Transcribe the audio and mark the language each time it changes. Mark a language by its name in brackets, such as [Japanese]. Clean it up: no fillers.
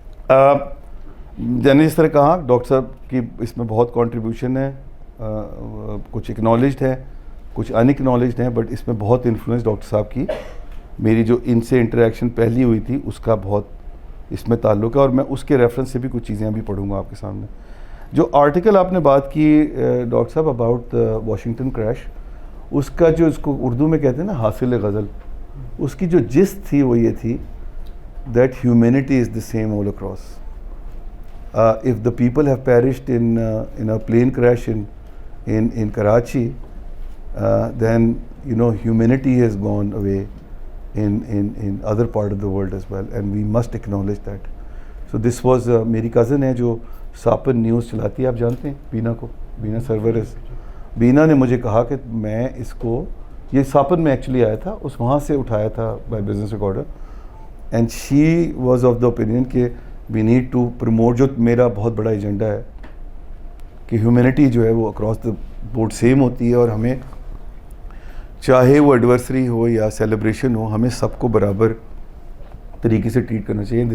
[Urdu] میں نے جس طرح کہا ڈاکٹر صاحب کی اس میں بہت کنٹریبیوشن ہے, کچھ اکنالجڈ ہے, کچھ ان اکنالجڈ ہیں, بٹ اس میں بہت انفلوئنس ڈاکٹر صاحب کی, میری جو ان سے انٹریکشن پہلی ہوئی تھی اس کا بہت اس میں تعلق ہے, اور میں اس کے ریفرنس سے بھی کچھ چیزیں ابھی پڑھوں گا آپ کے سامنے. جو آرٹیکل آپ نے بات کی ڈاکٹر صاحب اباؤٹ واشنگٹن کریش, اس کا جو اس کو اردو میں کہتے ہیں نا حاصل غزل, اس کی جو جست تھی وہ یہ تھی [English] that humanity is the same all across. If the people have perished in a plane crash in Karachi, then you know humanity has gone away in other part of the world as well, and we must acknowledge that. So this was [Urdu] میری cousin ہے جو ساپن news چلاتی ہے, آپ جانتے ہیں بینا کو, بینا سرورز. بینا نے مجھے کہا کہ میں اس کو, یہ ساپن میں ایکچولی آیا تھا, اس وہاں سے اٹھایا تھا by business recorder, [English] and she was of the opinion کہ we need to promote, [Urdu] جو میرا بہت بڑا ایجنڈا ہے کہ ہیومینٹی جو ہے وہ اکراس دا بورڈ سیم ہوتی ہے, اور ہمیں چاہے وہ ایڈورسری ہو یا سیلیبریشن ہو, ہمیں سب کو برابر طریقے سے ٹریٹ کرنا چاہیے.